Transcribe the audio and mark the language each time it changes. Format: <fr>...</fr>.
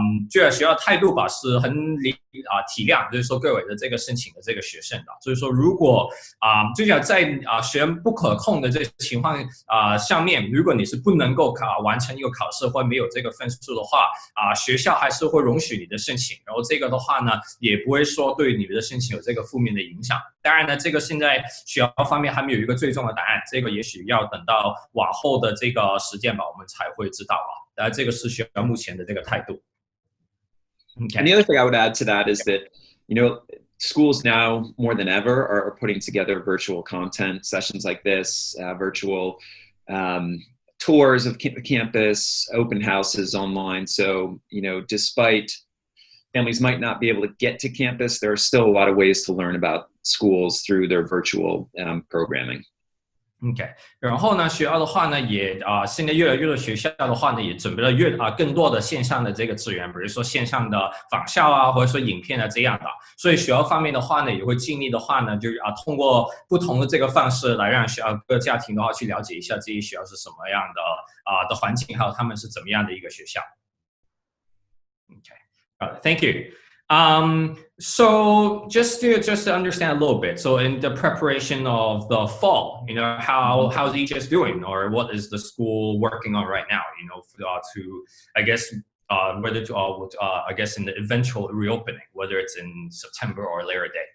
<zh>觉得学校态度吧是很体谅，就是说各位的这个申请的这个学生的，就是说如果最起码在学生不可控的这个情况上面，如果你是不能够完成一个考试或没有这个分数的话学校还是会容许你的申请，然后这这个的话呢，也不会说对你们的申请有这个负面的影响。当然呢，这个现在学校方面还没有一个最终的答案，这个也许要等到往后的这个时间吧，我们才会知道啊。这个是学校目前的这个态度。</zh> <en>Okay. And the other thing I would add to that is that, schools now more than ever are putting together virtual content, sessions like this, virtual tours of campus, open houses online. So, despite families might not be able to get to campus, there are still a lot of ways to learn about schools through their virtual programming.</en> <zh>OK， 然后呢，学校的话呢，也现在越来越多学校的话呢，也准备了更多的线上的这个资源，比如说线上的访校啊，或者说影片啊这样的。所以学校方面的话呢，也会尽力的话呢，就是通过不同的这个方式来让学校各个家庭的话去了解一下这些学校是什么样的的环境，还有他们是怎么样的一个学校。</zh> <en>OK， Thank you. So just to understand a little bit, so in the preparation of the fall, how's EHS doing, or what is the school working on right now, to, I guess, whether to, I guess in the eventual reopening, whether it's in September or later date?</en>